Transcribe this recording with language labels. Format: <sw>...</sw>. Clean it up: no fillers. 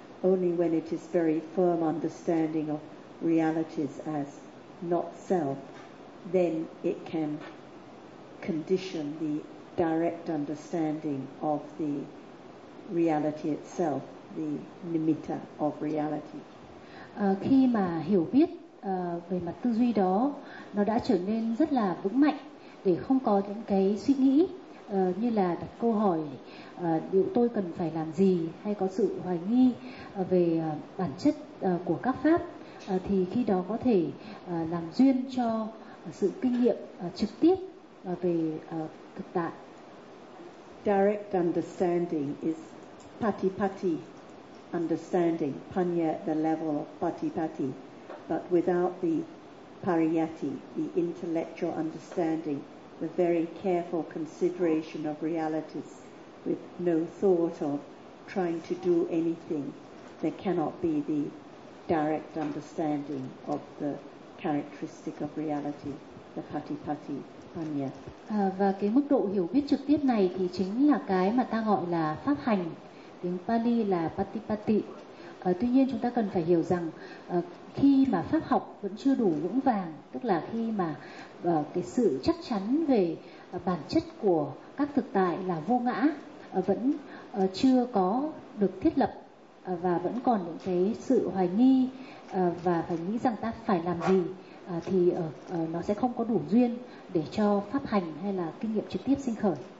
<en>Only when it is very firm understanding of realities as not self, then it can condition the direct understanding of the reality itself, the nimitta of reality.</en> <vi>Khi mà hiểu biết về mặt tư duy đó nó đã trở nên rất là vững mạnh, để không có những cái suy nghĩ như là đặt câu hỏi liệu tôi cần phải làm gì, hay có sự hoài nghi về bản chất của các pháp, thì khi đó có thể làm duyên cho sự kinh nghiệm trực tiếp về thực tại.</vi> <en>Direct understanding is patipatti understanding, panya at the level of patipatti, but without the pariyatti, the intellectual understanding, the very careful consideration of realities, with no thought of trying to do anything, there cannot be the direct understanding of the characteristic of reality, the patipatti.</en> <vi>Và cái mức độ hiểu biết trực tiếp này thì chính là cái mà ta gọi là pháp hành, tiếng Pali là patipatti. Tuy nhiên chúng ta cần phải hiểu rằng khi mà pháp học vẫn chưa đủ vững vàng, tức là khi mà cái sự chắc chắn về bản chất của các thực tại là vô ngã vẫn chưa có được thiết lập, và vẫn còn những cái sự hoài nghi và phải nghĩ rằng ta phải làm gì, thì nó sẽ không có đủ duyên để cho pháp hành hay là kinh nghiệm trực tiếp sinh khởi.</vi>